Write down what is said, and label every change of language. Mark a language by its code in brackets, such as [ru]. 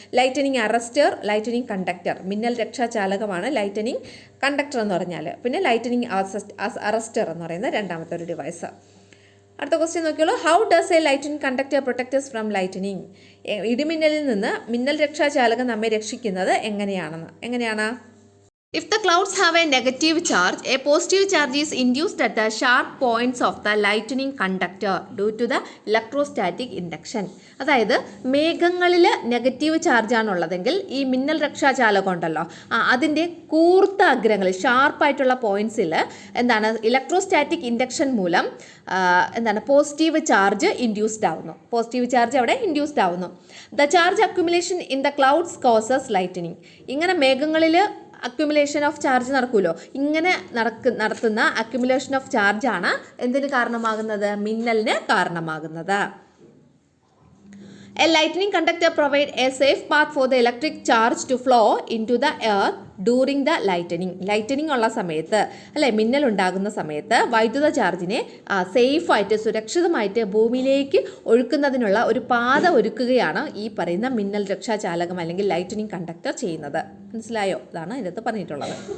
[ml] Lightening arrester, lightening conductor. മിന്നൽ രക്ഷാചാലകമാണ് lightening conductor എന്ന് പറഞ്ഞാൽ. പിന്നെ ലൈറ്റനിങ് അറസ്റ്റർ എന്ന് പറയുന്ന രണ്ടാമത്തെ ഒരു ഡിവൈസ്. അടുത്ത question നോക്കിയോളൂ. [en] How does a lightning conductor protects from lightning? [ml] ഇടിമിന്നലിൽ നിന്ന് മിന്നൽ രക്ഷാചാലകം നമ്മെ രക്ഷിക്കുന്നത് എങ്ങനെയാണ്? [en] If the clouds have a negative charge, a positive charge is induced at the sharp points of the lightning conductor due to the electrostatic induction. [ml] അതായത് മേഘങ്ങളിൽ negative ചാർജാണുള്ളതെങ്കിൽ ഈ മിന്നൽ രക്ഷാചാലകം ഉണ്ടല്ലോ അതിൻ്റെ കൂർത്ത അഗ്രങ്ങളിൽ ഷാർപ്പായിട്ടുള്ള പോയിന്റ്സിൽ ഇലക്ട്രോസ്റ്റാറ്റിക് ഇൻഡക്ഷൻ മൂലം പോസിറ്റീവ് ചാർജ് ഇൻഡ്യൂസ്ഡ് ആവുന്നു. Positive charge അവിടെ induced ആവുന്നു. [en] The charge accumulation in the clouds causes lightning. [ml] ഇങ്ങനെ മേഘങ്ങളിൽ അക്യുമുലേഷൻ ഓഫ് ചാർജ് നടക്കുമല്ലോ. ഇങ്ങനെ നടത്തുന്ന അക്യുമുലേഷൻ ഓഫ് ചാർജാണ് എന്തിന് കാരണമാകുന്നത്? മിന്നലിന് കാരണമാകുന്നത്. [en] A lightning conductor provides a safe path for the electric charge to flow into the earth during the lightning. [ml] Lightening ഉള്ള സമയത്ത് അല്ലെ, മിന്നൽ ഉണ്ടാകുന്ന സമയത്ത് വൈദ്യുത ചാർജിനെ സേഫായിട്ട് സുരക്ഷിതമായിട്ട് ഭൂമിയിലേക്ക് ഒഴുക്കുന്നതിനുള്ള ഒരു പാത ഒരുക്കുകയാണ് ഈ പറയുന്ന മിന്നൽ രക്ഷാചാലകം അല്ലെങ്കിൽ ലൈറ്റനിങ് കണ്ടക്ടർ ചെയ്യുന്നത്. മനസ്സിലായോ? ഇതാണ് ഇതിനകത്ത് പറഞ്ഞിട്ടുള്ളത്.